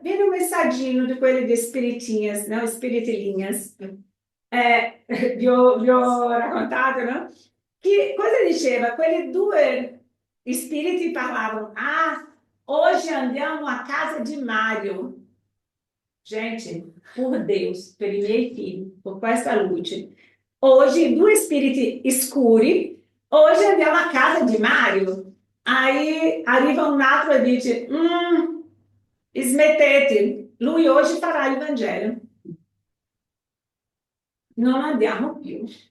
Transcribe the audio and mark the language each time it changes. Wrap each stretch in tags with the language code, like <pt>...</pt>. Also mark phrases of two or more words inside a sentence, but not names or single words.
<it>Viene un messaggino di quelli di spiritinhas, no? Spiritilinhas. Vi ho raccontato, no? Che cosa diceva? Quelli 2 spiriti parlavano. Ah, oggi andiamo a casa di Mario.</it> <pt>Gente, por Deus,</pt> <it>per i miei figli, con questa luce. Oggi 2 spiriti scuri, oggi andiamo a casa di Mario. Aí arriva un altro e dice, smettete, lui oggi farà il Vangelo. Non andiamo più.</it>